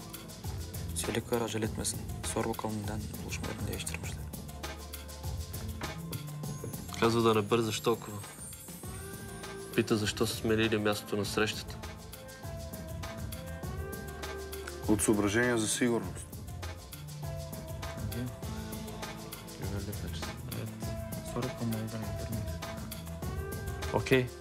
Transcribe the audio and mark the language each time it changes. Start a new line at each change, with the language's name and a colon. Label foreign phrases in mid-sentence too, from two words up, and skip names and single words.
Turkish: Çelikler acele etmesin. Sor bakalım neden buluşmalarını değiştirmişler.
Bulgarian: Казва да не бързаш толкова. Пита защо са сменили мястото на срещата. От съображения за сигурност. Окей.